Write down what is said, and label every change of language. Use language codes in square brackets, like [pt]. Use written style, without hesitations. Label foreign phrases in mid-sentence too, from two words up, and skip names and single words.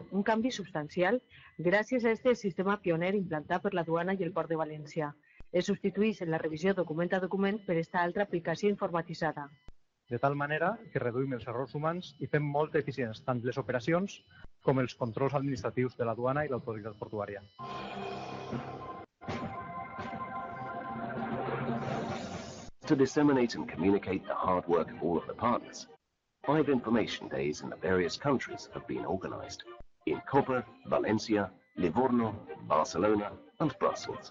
[ca] Un canvi substancial gràcies a aquest sistema pioner implantat per la duana i el port de València. Es substitueix en la revisió document a document per esta altra aplicació informatitzada. De tal manera que reduïm els errors humans i fem molt eficients tant les operacions com els controls administratius de la duana i l'autoritat portuària. [en] To disseminate and communicate the hard work of all of the partners, 5 information days in the various countries have been organized in Koper, Valencia, Livorno, Barcelona and Brussels.